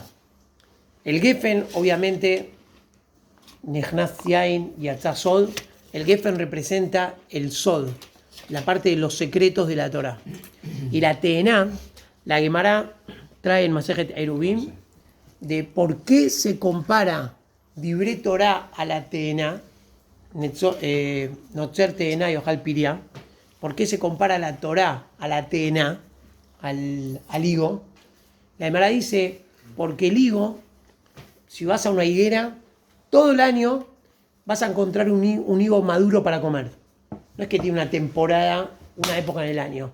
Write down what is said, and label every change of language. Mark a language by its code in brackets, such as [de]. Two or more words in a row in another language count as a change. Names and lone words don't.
[es] El gefen, obviamente, [he] נכנס יין יצא סוד, [es] el gefen representa el Sod, la parte de los secretos de la Torah. Y la teena, la Gemara trae en Masejet Erubim de por qué se compara [he] דברי תורה [es] a la teena, [he] נוצר תאנה יאכל פריה, [es] por qué se compara la Torah a la teena, al higo. La Gemara dice, porque el higo, si vas a una higuera, todo el año vas a encontrar un higo maduro para comer. No es que tiene una temporada, una época en el año.